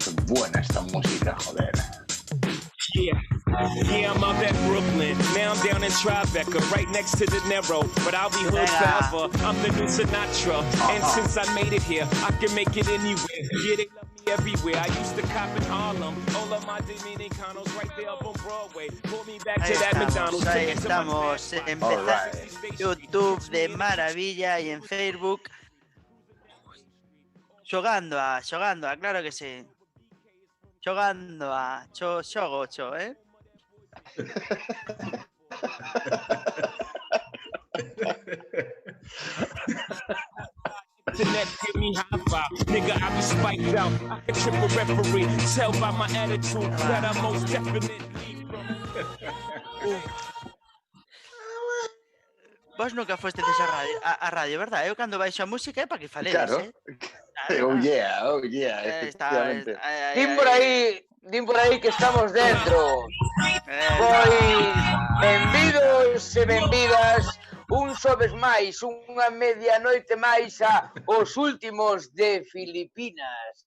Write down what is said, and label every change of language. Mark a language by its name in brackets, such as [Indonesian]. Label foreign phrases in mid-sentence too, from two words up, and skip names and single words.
[Spanish] buena esta música, joder. [English] Yeah, I'm up at Brooklyn. Now I'm down in Tribeca, right next to De Niro. But I'll be hood forever. I'm the new Sinatra. And since I made it here, I can make it anywhere. Yeah, they love me everywhere. I used to cop in Harlem. All of my Dominicanos right there up on Broadway. Pull me back to that McDonald's. [Spanish] Ahí estamos, empezando YouTube de maravilla y en Facebook. [Galician] Xogando a, claro que sí. Xogando a, xogo, eh? [English] Give me high five, nigga. I be spiked out. I can trip a referee. Tell by my attitude that I most definitely [Galician] Vos nunca fostes a radio, verdad? Eu cando baixo a música é para que faledes, Claro. Claro. [English] Oh yeah, efectivamente. [Galician] Din por aí que estamos dentro. Pois, benvidos e benvidas un xoves máis, unha medianoite máis a os últimos de Filipinas.